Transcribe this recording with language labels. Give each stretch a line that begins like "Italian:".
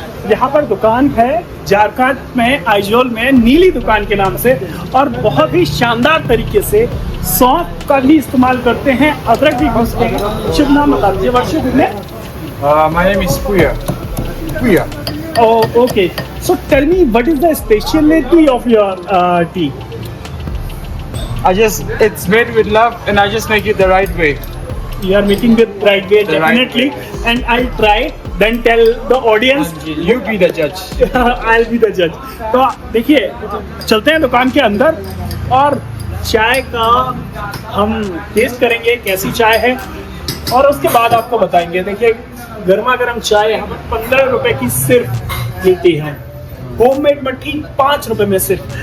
Hindi: यहाँ पर दुकान है झारखंड में आइजोल में नीली दुकान के नाम से, और बहुत ही शानदार तरीके से सौंफ का भी इस्तेमाल करते हैं, अदरक भी घुसते हैं। शुभ नाम बता दीजिए वर्षित ने।
English: My name is Puya. Oh, okay. So tell me, what is the specialty of your tea? It's made with love, and I just make it the right way. You are making the right way, definitely, and I'll try. Then tell the audience. You be the judge. I'll be the judge.
Hindi: तो देखिए चलते हैं दुकान के अंदर और चाय का हम टेस्ट करेंगे कैसी चाय है, और उसके बाद आपको बताएंगे। देखिए गर्मा गर्म चाय यहाँ पर 15 रुपए की सिर्फ मिलती है, होममेड मट्टी 5 रुपए में सिर्फ।